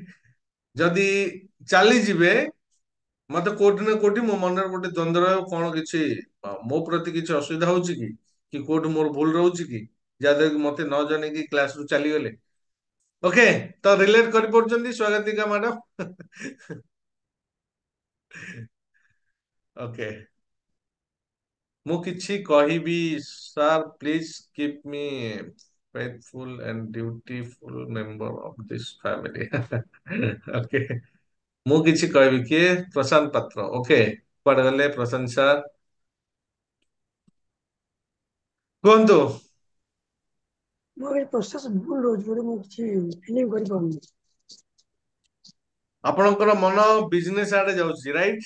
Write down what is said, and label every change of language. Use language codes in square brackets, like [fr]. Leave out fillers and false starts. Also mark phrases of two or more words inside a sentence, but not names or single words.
[or] ଯଦି ଚାଲିଯିବେ, ମତେ କୋଉଠି ନା କୋଉଠି ମୋ ମନରେ ଗୋଟେ ଦ୍ୱନ୍ଦ୍ୱ ରହିବ, କଣ କିଛି ମୋ ପ୍ରତି କିଛି ଅସୁବିଧା ହଉଛି କି କୋଉଠି ମୋର ଭୁଲ ରହୁଛି କି, ଯାହାଦ୍ୱାରା କି ମତେ ନ ଜଣେଇକି କ୍ଲାସ ରୁ ଚାଲିଗଲେ। ଓକେ, ତ ରିଲେଟ କରିପାରୁଛନ୍ତି ସ୍ୱାଗତିକା ମ୍ୟାଡାମ? ଓକେ, ମୁଁ କିଛି କହିବି ସାର୍, [en] please keep me faithful and dutiful member of this family. [or] ଓକେ, ମୁଁ କିଛି କହିବି, କିଏ? ପ୍ରଶାନ୍ତ ପାତ୍ର। ଓକେ, କୁଆଡେ ଗଲେ ପ୍ରଶାନ୍ତ ସାର୍? କୁହନ୍ତୁ। ମୋର ଏଇ ପ୍ରୋସେସ ଭୁଲ ରହୁଛି, ଗୋଟେ ମୁଁ କିଛି ଫିଲିଂ କରିପାରୁନି। ଆପଣଙ୍କର ମନ ବିଜନେସ ଆଡେ ଯାଉଛି, ରାଇଟ୍?